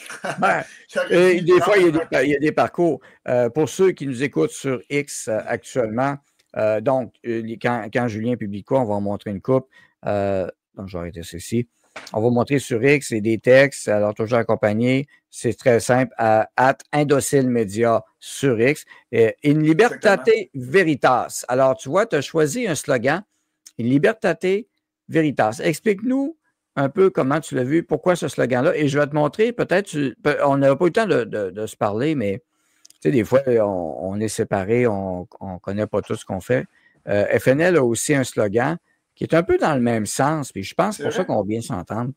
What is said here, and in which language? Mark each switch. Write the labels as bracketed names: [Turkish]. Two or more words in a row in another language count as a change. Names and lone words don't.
[French] Des fois, il y a des parcours. Pour ceux qui nous écoutent sur X actuellement, donc, quand Julien publie quoi, on va en montrer une coupe. Donc, je vais arrêter ceci. On va montrer sur X et des textes, alors toujours accompagné. C'est très simple, @Indocile Média sur X. [Latin] In libertate veritas. [French] Alors, tu vois, tu as choisi un slogan, [Latin] In libertate veritas. [French] Explique-nous un peu comment tu l'as vu, pourquoi ce slogan-là. Et je vais te montrer, peut-être, on n'a pas eu le temps de se parler, mais tu sais, des fois, on est séparés, on ne connaît pas tout ce qu'on fait. FNL a aussi un slogan qui est un peu dans le même sens, puis je pense que c'est pour ça qu'on vient s'entendre.